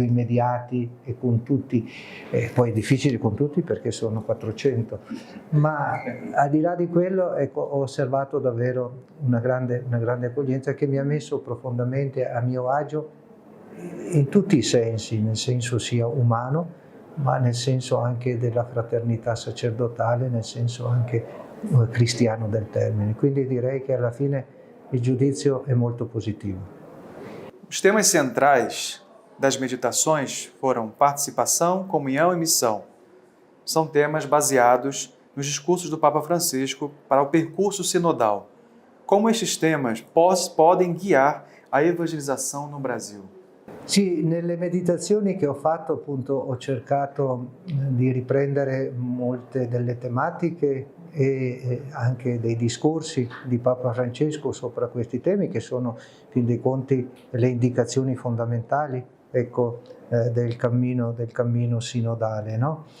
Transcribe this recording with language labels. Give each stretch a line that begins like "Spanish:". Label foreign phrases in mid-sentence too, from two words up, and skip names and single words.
Italian: immediati e con tutti, poi è difficile con tutti perché sono 400, ma al di là di quello, ecco, ho osservato davvero una grande accoglienza che mi ha messo profondamente a mio agio in tutti i sensi, nel senso sia umano, ma nel senso anche della fraternità sacerdotale, nel senso anche cristiano del termine. Quindi direi che alla fine il giudizio è molto positivo.
Portuguese: Os temas centrais das meditações foram participação, comunhão e missão. São temas baseados nos discursos do Papa Francisco para o percurso sinodal. Como estes temas podem guiar a evangelização no Brasil?
Italian: Sì, nelle meditazioni che ho fatto appunto ho cercato di riprendere molte delle tematiche e anche dei discorsi di Papa Francesco sopra questi temi, che sono, in fin dei conti, le indicazioni fondamentali, ecco, del cammino sinodale, no?